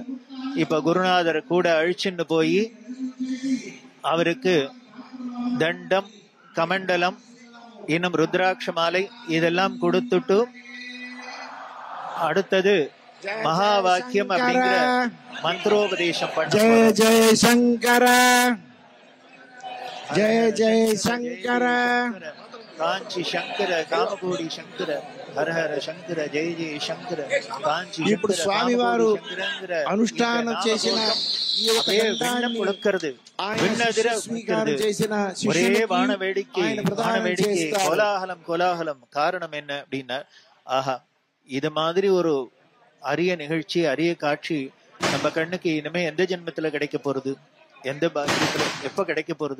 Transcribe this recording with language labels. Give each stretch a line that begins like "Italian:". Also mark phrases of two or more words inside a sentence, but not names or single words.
Tamil: இப்ப குருநாதர் கூட அழிச்சுன்னு போய் அவருக்கு தண்டம், கமண்டலம், இன்னும் ருத்ராட்ச மாலை இதெல்லாம் கொடுத்துட்டு அடுத்தது மகா வாக்கியம் அப்படிங்கிற மந்திரோபதேசம் பண்ண.
Sanskrit: ஜெய ஜெய சங்கர, ஜெய ஜெய சங்கர, காஞ்சி சங்கர, காமகோடி சங்கர, హర హర శంకర, జయ జయ శంకర, కాంచి.
Telugu: ఇప్పుడు స్వామి వారు అనుష్ఠానం చేసిన
Tamil: ஒரே வான வேடிக்கை, கோலாகலம் கோலாகலம். காரணம் என்ன அப்படின்னா, ஆஹா, இது மாதிரி ஒரு அரிய நிகழ்ச்சி, அரிய காட்சி நம்ம கண்ணுக்கு இனிமே எந்த ஜென்மத்துல கிடைக்க போறது, எந்த பாக்கியத்துல எப்ப கிடைக்க போறது.